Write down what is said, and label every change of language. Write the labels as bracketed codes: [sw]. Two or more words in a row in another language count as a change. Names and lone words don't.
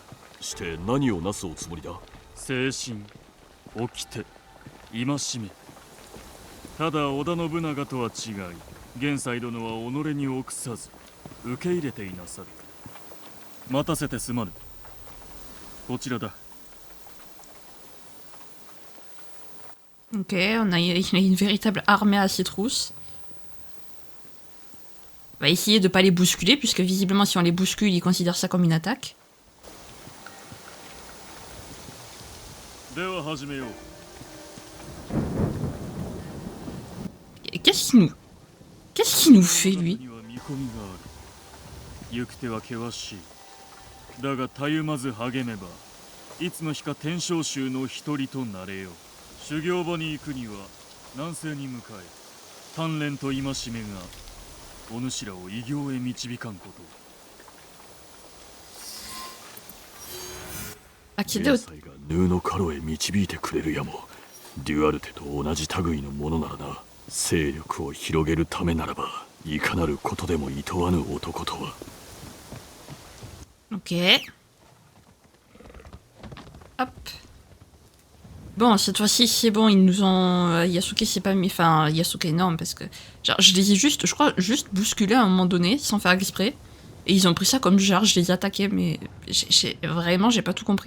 [ja] して何をなすおつもりだ。精神、掟、戒め。ただ織田信長とは違い、玄斎殿は己に臆さず受け入れていなさる。待たせてすまぬ。こちらだ。 [fr] Ok, il a une véritable armée à ses trousses. On va essayer de pas les bousculer, puisque visiblement si on les bouscule, ils considèrent ça comme une attaque. [ja] では始めよう。 [fr] Qu'est-ce qu'il nous fait, lui? [ja] には見込みがある。行く手は険しい。だがたゆまず励めば、いつの日か天正宗の一人となれよう。修行場に行くには南西に向かえ。鍛錬と戒めがお主らを偉業へ導かんこと。 [fr] Accéder au... [ja] 玄斎がヌーのカロへ導いてくれるやも。デュアルテと同じ類のものならな。勢力を広げるためならば、いかなることでも厭わぬ男とは。 [fr] Ok. Hop. Bon, cette fois-ci, c'est bon, ils nous ont... Yasuke, c'est pas... Enfin, Yasuke, non, parce que... Genre, je les ai juste, je crois, juste bousculés à un moment donné, sans faire exprès. Et ils ont pris ça comme genre, je les ai attaqués, mais... Vraiment, j'ai pas tout compris.